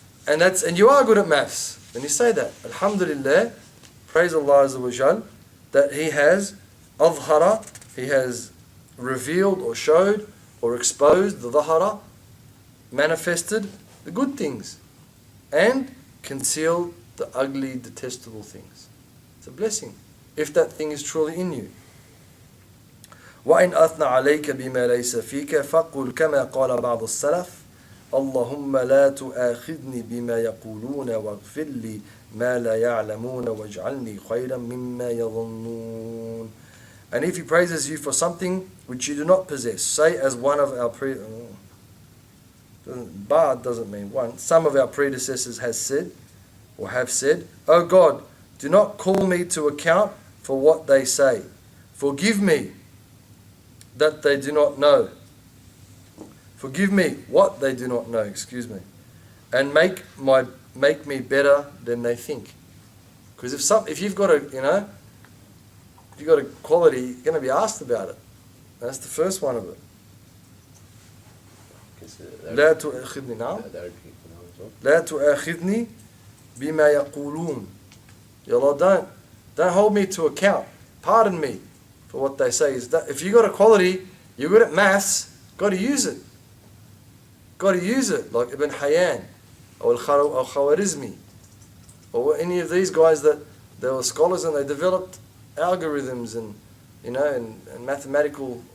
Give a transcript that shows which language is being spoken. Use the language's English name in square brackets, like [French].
[English] And you are good at maths. Then you say that. Alhamdulillah, praise Allah Azza wa Jal, that He has adhara, He has revealed or showed or exposed the dhahara, manifested the good things, and concealed the ugly, detestable things. It's a blessing, if that thing is truly in you. [Arabic] وإن أثنى عليك بما ليس فيك فقل كما قال بعض السلف اللهم لا تؤاخذني بما يقولون واغفر لي ما لا يعلمون واجعلني خيرا مما يظنون. [English] And if he praises you for something which you do not possess, say as one of our Ba'd doesn't mean one. Some of our predecessors has said, or have said, O God, do not call me to account for what they say. Forgive me that they do not know. Forgive me what they do not know, and make me better than they think. Because if you've got a quality, you're going to be asked about it. That's the first one of it. [Arabic] لا تؤاخذني نعم لا تؤاخذني بما يقولون. [English] Ya Allah, don't hold me to account. Pardon me for what they say. Is that if you got a quality, you're good at maths, got to use it. Got to use it, like Ibn Hayyan or al-Khawarizmi or any of these guys that they were scholars and they developed algorithms and mathematical.